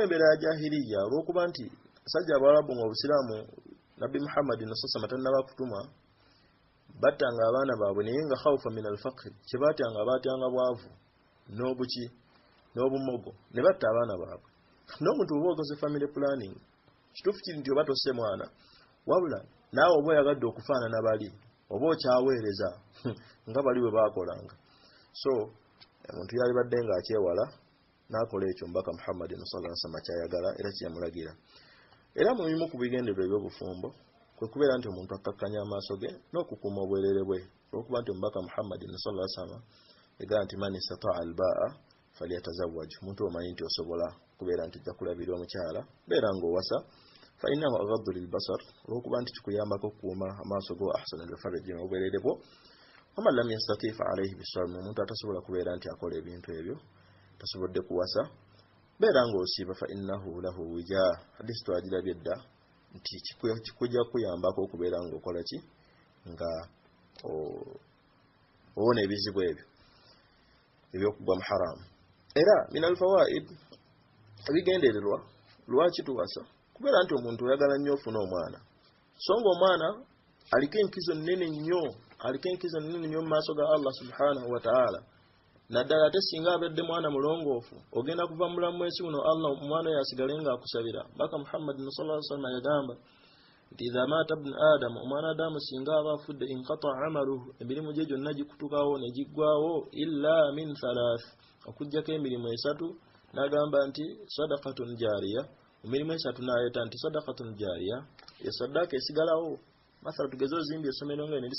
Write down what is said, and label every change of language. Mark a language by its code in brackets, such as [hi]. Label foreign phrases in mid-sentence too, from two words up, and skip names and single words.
[lg] embeera ya jahiliya olw'okuba nti abasajja abawalabu ng'obusiraamu nabbi Muhammad nasosama tannaba kutuma battanga abaana baabwe naye nga [ar] خوفا من الفقر [lg] kye batyanga baatyanga bwavu n'obumogo ne batta abaana baabwe n'omuntu oba okoze [en] family planning [lg] kituufu kiri nti oba tosse mwana wabula naawe oba oyagadde okufaanana bali oba okyaweereza nga bali bwe baakolanga so omuntu yali badde ng'akyewala n'akola ekyo mbaka Muhammad [ar] صلى الله عليه وسلم [lg] kyayagala era kyeyamulagira era mu bimu ku bigendererwa eby'obufumbo kwe kubeera nti omuntu akkakkanya amaaso ge n'okukuuma obwerere bwe olw'okuba nti omubaka Muhammad [ar] صلى الله عليه وسلم [lg] egamba nti [ar] من استطاع الباءة فليتزوج [lg] omuntu omanyi nti osobola kubeera nti ojja kulabira omukyala beera ng'owasa [ar] فإنه أغض للبصر [lg] olw'okuba nti kikuyambako okukuuma amaaso go [ar] أحصن للفرج [lg] n'obwerere bwo [ar] ومن لم يستطع فعليه بالصوم [lg] omuntu atasobola kubeera nti akola ebintu ebyo tasobodde kuwasa beera ng'osiiba [ar] فإنه له وجاء [lg] hadisi twagirabye dda nti kikujja kuyambako okubeera ng'okola ki nga owona ebizibu ebyo ebyokugwa mu haramu era [ar] من الفوائد [lg] ebigendererwa lwaki tuwasa kubeera nti omuntu oyagala nnyo ofuna omwana so ng'omwana aliko enkizo nnene nnyo mu maaso ga [ar] الله سبحانه وتعالى [lg] naddala ate singa abadde mwana mulongoofu ogenda kuva mulamu mwesi guno Allah omwana oyo asigale ng'akusabira baka Muhammad [ar] صلى الله عليه وسلم [lg] yagamba nti [ar] إذا مات ابن آدم [lg] omwana adamu singa aba afudde [ar] انقطع عمله [lg] emirimu gye gyonna gikutukawo ne giggwawo [ar] إلا من ثلاث [lg] okuggyako emirimu esatu n'agamba nti [ar] صدقة جارية [lg] emirimu esatu n'ayeta nti [ar] صدقة جارية [lg] esaddaaka esigalawo masala tugeze ozimbye essomero nga ne